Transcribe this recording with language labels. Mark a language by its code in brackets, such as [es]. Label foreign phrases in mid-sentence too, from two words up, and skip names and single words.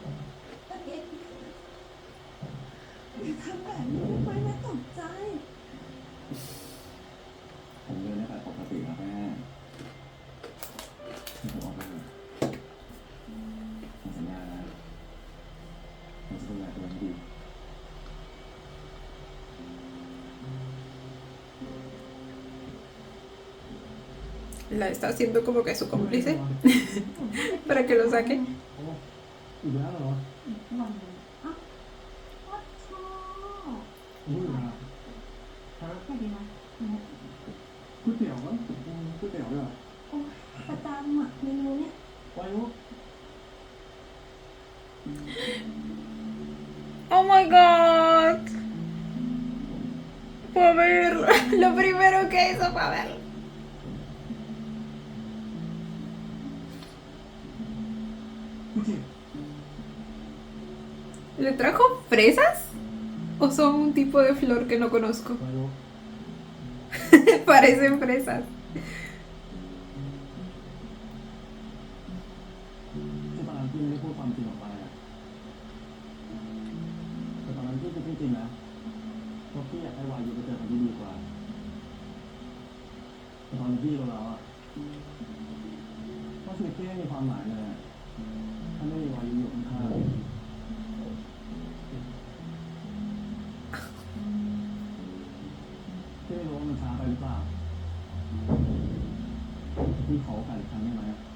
[th] โอเคอย่าทำแบบนี้ไปแม่ตกใจ ผมเดินได้แบบปกติครับแม่ให้ผมออกไปเถอะผมสัญญานะผมจะดูแลตัวเองให้ดี [es] La está haciendo como que su cómplice para que lo saque. [th] อีกแล้วเหรอ อีกวันหนึ่งอ้าวพ่อชอบ อุ้ยนะฮะ แค่ดีนะแม่ ก๋วยเตี๋ยวมั้งก๋วยเตี๋ยวด้วยเหรอ โอ้ยประจำอ่ะเมนูเนี้ย ไปลูก [en] Oh my god. [es] Fue a verlo. Lo primero que hizo fue a verlo. [th] พี่จิต [es] ¿Le trajo fresas? ¿O son un tipo de flor que no conozco? [th] ไปลูก [es] Parecen fresas. [th] ที่ตอนนั้นพี่ไม่ได้พูดความจริงออกไปอะแต่ตอนนั้นพี่พูดจริงๆนะเพราะพี่อยากให้วายุไปเจอคนที่ดีกว่า แต่ตอนนี้พี่รู้แล้วอะว่าชีวิตพี่ไม่มีความหมายเลยอะถ้าไม่มีวายุอยู่ข้างๆพี่ไม่รู้ว่ามันช้าไปหรือเปล่าพี่ขอโอกาสอีกครั้งได้ไหม